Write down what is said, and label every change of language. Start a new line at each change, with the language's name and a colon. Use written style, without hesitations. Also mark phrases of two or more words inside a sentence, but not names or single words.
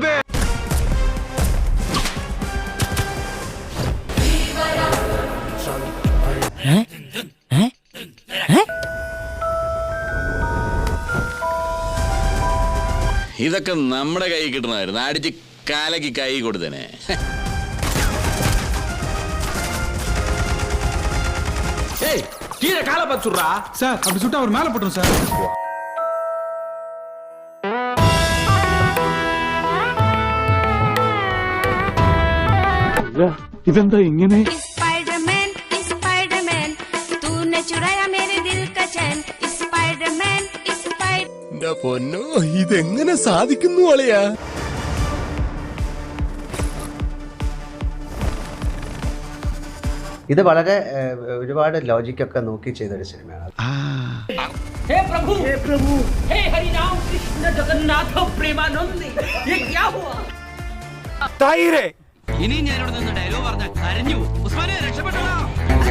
Malayalam: ഇതൊക്കെ നമ്മുടെ കൈ കിട്ടണമായിരുന്നു. അടിച്ച് കാലക്ക് കൈ കൊടുത്തേനെ.
Tamil: சார் அப்படி சுட்டா அவர் மேல போட்டுரும் சார்.
Malayalam: ഇതെന്താ ഇങ്ങനെ? പൊന്നോ, ഇതെങ്ങനെ സാധിക്കുന്നു അളിയാ? ഇത് വളരെ ഒരുപാട് ലോജിക്കൊക്കെ നോക്കി ചെയ്തൊരു സിനിമയാണ്.
Hindi: हे प्रभु, हे हरि राम कृष्ण जगन्नाथ प्रेमानंद, ये क्या हुआ?
Malayalam: തൈര്. ഇനി ഞാനിവിടെ നിന്ന് ഡയലോഗ് പറഞ്ഞാൽ കരഞ്ഞു. ഉസ്മാനെ രക്ഷപ്പെട്ടോ.